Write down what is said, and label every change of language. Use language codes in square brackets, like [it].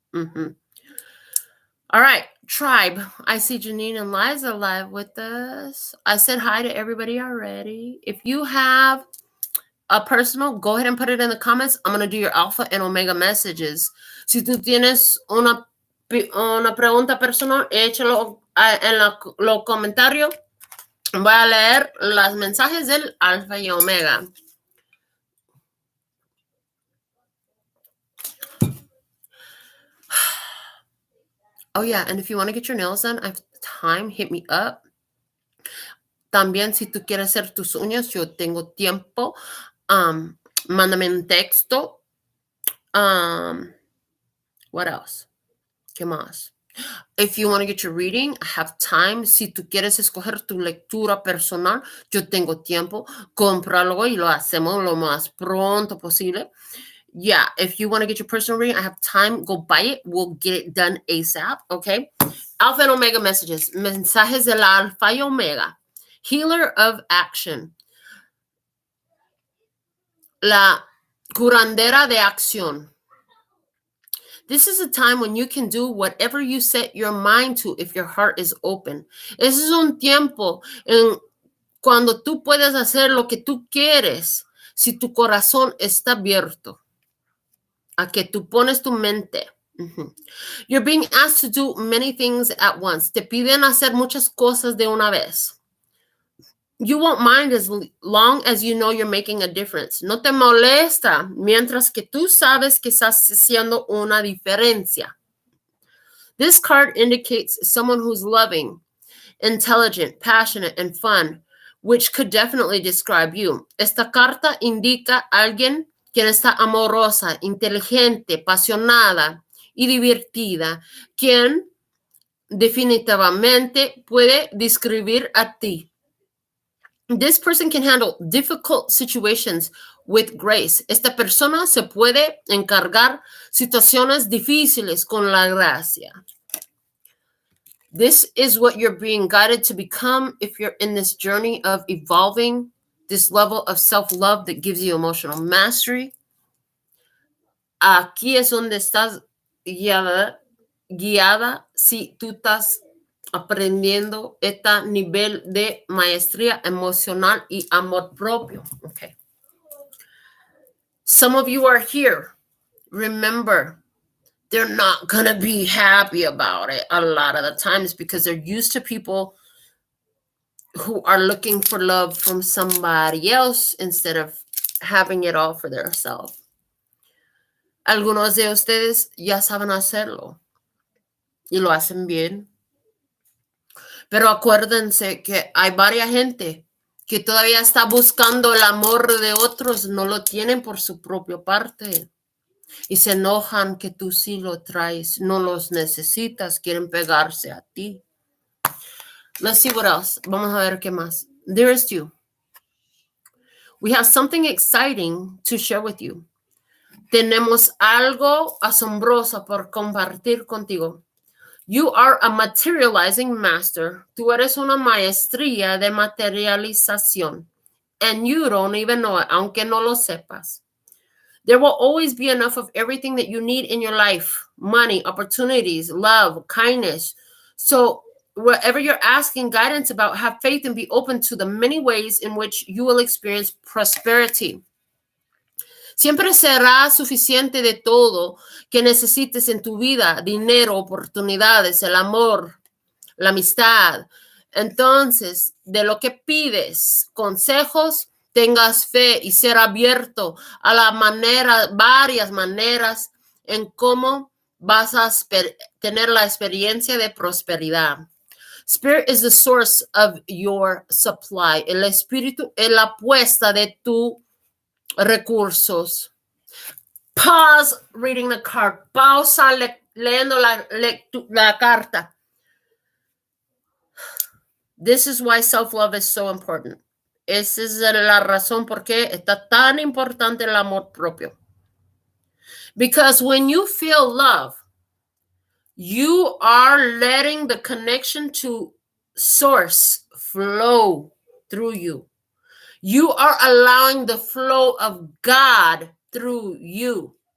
[en] All right, tribe. I see Janine and Liza live with us. I said hi to everybody already. If you have a personal, go ahead and put it in the comments. I'm going to do your alpha and omega messages. [es] Si tú tienes una pregunta personal, échalo en los comentarios. Voy a leer los mensajes del alfa y omega. [en] Oh, yeah, and if you want to get your nails done, I have time, hit me up. [es] También, si tú quieres hacer tus uñas, yo tengo tiempo. Mándame un texto. [en] What else? [es] ¿Qué más? [en] If you want to get your reading, I have time. [es] Si tú quieres escoger tu lectura personal, yo tengo tiempo. Cómpralo y lo hacemos lo más pronto posible. [en] Yeah, if you want to get your personal reading, I have time. Go buy it. We'll get it done ASAP, okay? Alpha and Omega messages. [es] Mensajes del Alfa y Omega. [en] Healer of action. [es] La curandera de acción. [en] This is a time when you can do whatever you set your mind to if your heart is open. [es] Ese es un tiempo en cuando tú puedes hacer lo que tú quieres si tu corazón está abierto. A que tú pones tu mente. [en] You're being asked to do many things at once. [es] Te piden hacer muchas cosas de una vez. [en] You won't mind as long as you know you're making a difference. [es] No te molesta mientras que tú sabes que estás haciendo una diferencia. [en] This card indicates someone who's loving, intelligent, passionate, and fun, which could definitely describe you. [es] Esta carta indica a alguien quien está amorosa, inteligente, apasionada y divertida, quien definitivamente puede describir a ti. [en] This person can handle difficult situations with grace. [es] Esta persona se puede encargar situaciones difíciles con la gracia. [en] This is what you're being guided to become if you're in this journey of evolving, this level of self-love that gives you emotional mastery. [es] Aquí es donde estás guiada si tú estás aprendiendo este nivel de maestría emocional y amor propio. [en] Okay. Some of you are here. Remember, they're not going to be happy about it a lot of the times because they're used to people who are looking for love from somebody else instead of having it all for themselves. [es] Algunos de ustedes ya saben hacerlo y lo hacen bien. Pero acuérdense que hay varias gente que todavía está buscando el amor de otros, no lo tienen por su propia parte. Y se enojan que tú sí lo traes, no los necesitas, quieren pegarse a ti. [en] Let's see what else. [es] Vamos a ver qué más. [en] Dearest you, we have something exciting to share with you. [es] Tenemos algo asombroso por compartir contigo. [en] You are a materializing master. [es] Tú eres una maestría de materialización. [en] And you don't even know it, [es] aunque no lo sepas. [en] There will always be enough of everything that you need in your life. Money, opportunities, love, kindness. So whatever you're asking guidance about, have faith and be open to the many ways in which you will experience prosperity. [es] Siempre será suficiente de todo que necesites en tu vida: dinero, oportunidades, el amor, la amistad. Entonces, de lo que pides, consejos, tengas fe y ser abierto a la manera, varias maneras en cómo vas a tener la experiencia de prosperidad. [en] Spirit is the source of your supply. [es] El espíritu es la puesta de tus recursos. [en] Pause reading the card. [es] Pausa leyendo la carta. [en] This is why self-love is so important. [es] Esa es la razón por qué está tan importante el amor propio. [en] Because when you feel love, you are letting the connection to source flow through you. You are allowing the flow of God through you.